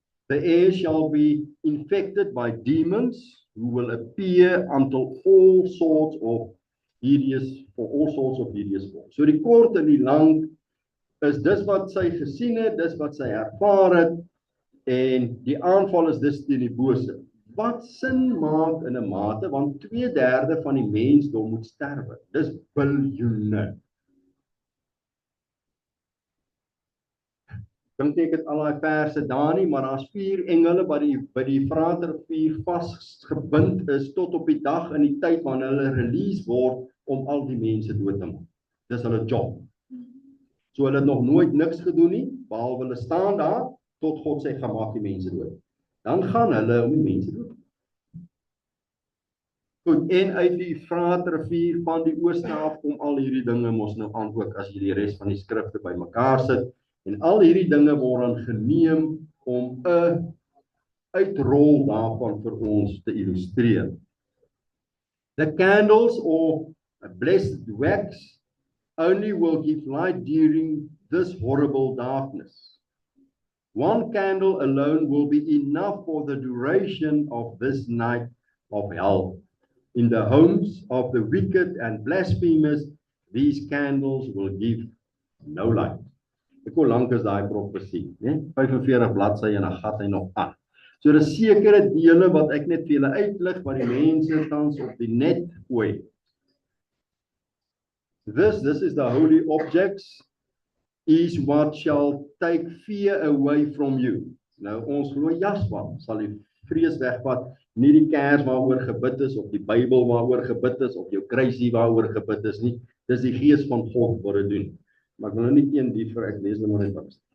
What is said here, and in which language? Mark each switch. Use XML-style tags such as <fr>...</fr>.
<en>The air shall be infected by demons who will appear until all sorts of hideous forms.</en> <af>So die kort en die lang is dis wat sy gesien het, dis wat sy ervaar het en die aanval is dis teen die bose. Wat sin maak in 'n mate want 2/3 van die mensdom moet sterwe. Dis biljoene. Dink ek het al daai verse daar nie, maar daar's 4 engele by die Eufraatrivier vasgebind is tot op die dag in die tyd wanneer hulle release word om al die mense dood te maak. Dis hulle job. So hulle het nog nooit niks gedoen nie, behalwe hulle staan daar tot God sê gaan maak die mense dood. Dan gaan hulle om die mense dood. Goed, en uit die Efraat-rivier van die ooste af kom al hierdie dinge mos nou aan ook as jy die res van die skrifte bymekaar sit. En al hierdie dinge word dan geneem om 'n uitrol daarvan vir ons te illustreer.</af> <en>The candles or a blessed wax only will give light during this horrible darkness. One candle alone will be enough for the duration of this night of hell. In the homes of the wicked and blasphemers, these candles will give no light.</en> <af>Ek hoe lank is daai profesie, né? 45 bladsye en dan gat hy nog aan. So daar is sekere dele wat ek net vir julle uitlig wat die mense tans op die net gooi.</af> <en>This is the holy objects is what shall take fear away from you.</en> <af>Nou ons glo Jasper sal die vrees wegvat, nie die kers waaroor gebid is of die Bybel waaroor gebid is of jou kruisie waaroor gebid is nie. Dis die gees van God wat dit doen. Maar ek wil nou nie teen die vir ek lees nou net wat.</af>